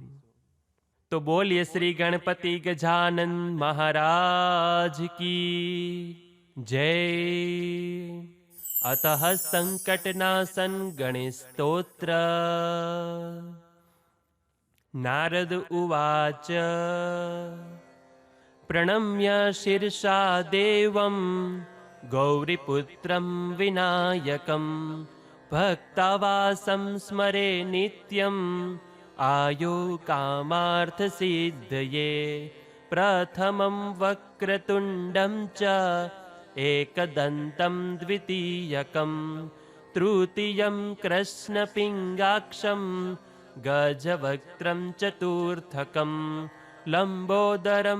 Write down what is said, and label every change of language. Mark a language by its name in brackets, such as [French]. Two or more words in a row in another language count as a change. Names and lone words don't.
[Gujarati] તો બોલીએ શ્રી ગણપતિ ગજાનન મહારાજ કી જય. અતઃ સંકટનાશન ગણેશ સ્તોત્ર. [Sanskrit] नारद उवाच પ્रणम्य शीर्षा देवं गौरीपुत्रं विनायकं भक्तावासं स्मरे नित्यं आयु कामार्थसिद्धये. प्रथमं वक्रतुण्डं च एकदन्तं द्वितीयकं तृतीयं कृष्णपिङ्गाक्षं गजवक्त्रं चतुर्थकं लंबोदरं